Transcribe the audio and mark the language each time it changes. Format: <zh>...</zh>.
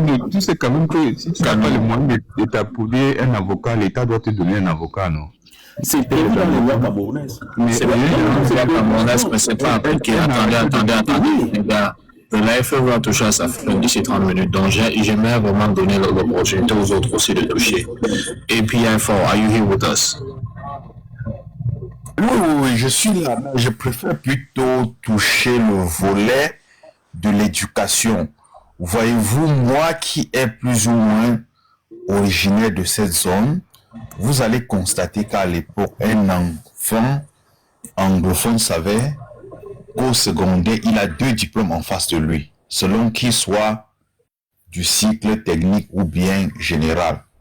<fr>Tu sais quand même que si tu n'as pas le moyen de t'approuver un avocat, l'État doit te donner un avocat, non? C'est prévu dans les lois camerounaises. C'est prévu dans les lois camerounaises, mais c'est pas appliqué. Attendez, les gars. La FE va toucher à sa fin d'ici 30 minutes, donc j'aimerais vraiment donner l'opportunité aux autres aussi de toucher. Et puis,</fr> <en>are you here with us?</en> <fr>Oui, je suis là. Je préfère plutôt toucher le volet de l'éducation. Voyez-vous, moi qui est plus ou moins originaire de cette zone, vous allez constater qu'à l'époque, un enfant anglophone savait qu'au secondaire, il a 2 diplômes en face de lui, selon qu'il soit du cycle technique ou bien général.</fr>